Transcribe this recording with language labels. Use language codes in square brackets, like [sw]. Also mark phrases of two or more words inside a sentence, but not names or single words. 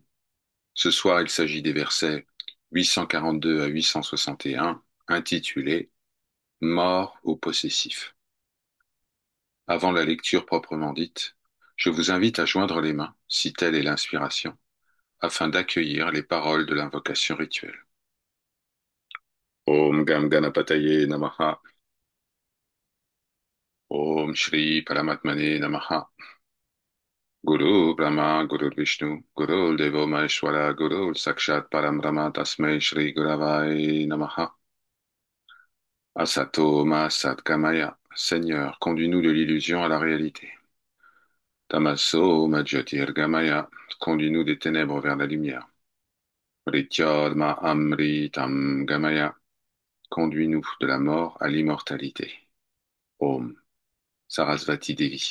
[fr] Ce soir, il s'agit des versets 842 à 861, intitulés Mort au possessif. Avant la lecture proprement dite, je vous invite à joindre les mains, si telle est l'inspiration, afin d'accueillir les paroles de l'invocation rituelle. [sa] ॐ गं गणपतये नमः. ॐ श्री परमात्मने नमः. गुरु ब्रह्मा, गुरु विष्णु, गुरु देवो महेश्वर, गुरु साक्षात् परम् ब्रह्म, तस्मै श्री गुरवे नमः. असतो मा सद् गमय. [fr] Seigneur, conduis-nous de l'illusion à la réalité. [sa] तमसो मा ज्योतिर् गमय. [fr] Conduis-nous des ténèbres vers la lumière. [sa] मृत्योर्मा अमृतं गमय. [fr] Conduis-nous de la mort à l'immortalité. [sa] ॐ सरस्वती देवी.